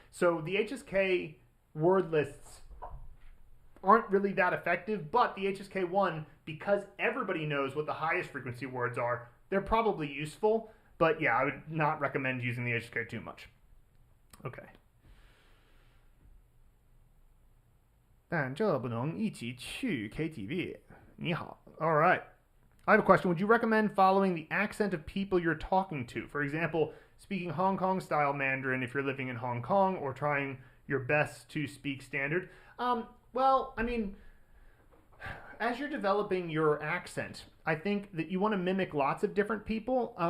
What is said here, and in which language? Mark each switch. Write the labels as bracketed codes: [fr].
[en] So the HSK word lists aren't really that effective, but the HSK1, because everybody knows what the highest frequency words are, they're probably useful. But yeah, I would not recommend using the HSK too much. Okay. [zh] 但这不能一起去 KTV. 你好. [en] All right. I have a question. Would you recommend following the accent of people you're talking to? For example, speaking Hong Kong style Mandarin if you're living in Hong Kong, or trying your best to speak standard? Well, I mean, as you're developing your accent, I think that you want to mimic lots of different people.